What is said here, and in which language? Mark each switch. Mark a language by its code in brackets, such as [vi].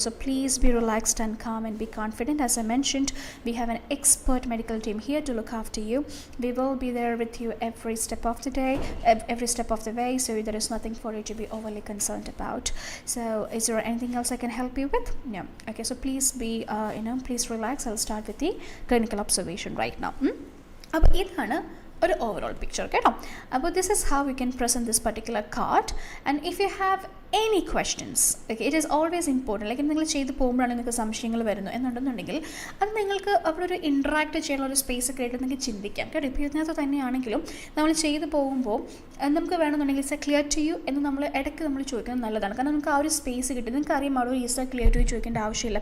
[en] So please be relaxed and calm and be confident. As I mentioned, we have an expert medical team here to look after you. We will be there with you every step of the day, every step of the way, so there is nothing for you to be overly concerned about. So is there anything else I can help you with? No. Okay, so please be please relax. I'll start with the clinical observation right now. [ml] അപ്പോൾ ഇതാണ് ഒരു overall picture കേട്ടോ. [en] അപ്പോൾ this is how you can present this particular card. And if you have any questions, okay, it is always important. [ml] Like നിങ്ങൾ ചെയ്ത് പോകുമ്പോഴാണ് നിങ്ങൾക്ക് സംശയങ്ങൾ വരുന്നു എന്നുണ്ടെന്നുണ്ടെങ്കിൽ അത് നിങ്ങൾക്ക് അവിടെ ഒരു ഇൻട്രാക്ട് ചെയ്യാനുള്ള ഒരു സ്പേസ് ഒക്കെ ആയിട്ട് നിങ്ങൾക്ക് ചിന്തിക്കാം കേട്ടോ. ഇപ്പോൾ ഇതിനകത്ത് തന്നെയാണെങ്കിലും നമ്മൾ ചെയ്ത് പോകുമ്പോൾ നമുക്ക് വേണമെന്നുണ്ടെങ്കിൽ [en] it's a clear to you [ml] എന്ന് നമ്മൾ ഇടയ്ക്ക് നമ്മൾ ചോദിക്കുന്നത് നല്ലതാണ്. കാരണം നമുക്ക് ആ ഒരു സ്പേസ് കിട്ടി. നിങ്ങൾക്ക് അറിയാം അവിടെ ഒരു [en] is clear to you [ml] ചോദിക്കേണ്ട ആവശ്യമില്ല.